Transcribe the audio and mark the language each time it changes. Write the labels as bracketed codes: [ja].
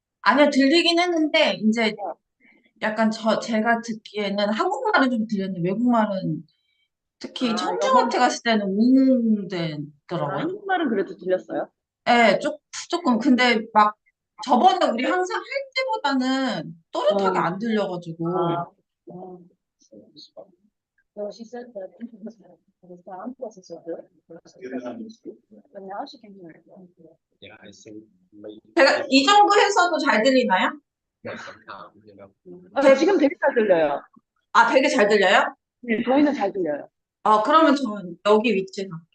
[ko] 아니요, 들리긴 했는데, 이제 약간 제가 듣기에는 한국말은 좀 들렸는데, 외국말은 특히 영어, 청중한테 갔을 때는 웅웅대더라고요. 한국말은 그래도 들렸어요? 예, 조금. 근데 막 저번에 우리 항상 할 때보다는 또렷하게 어, 안 들려가지고. 아, 어. [en] So she said that the sound was so good, but now she can hear it. Yeah, I think maybe [ko] 제가 이 정도 해서도 잘 들리나요? [en] somehow, you know. [ko] 지금 되게 잘 들려요. 되게 잘 들려요? 네, 저희는 잘 들려요. 그러면 저는 여기 위치에서.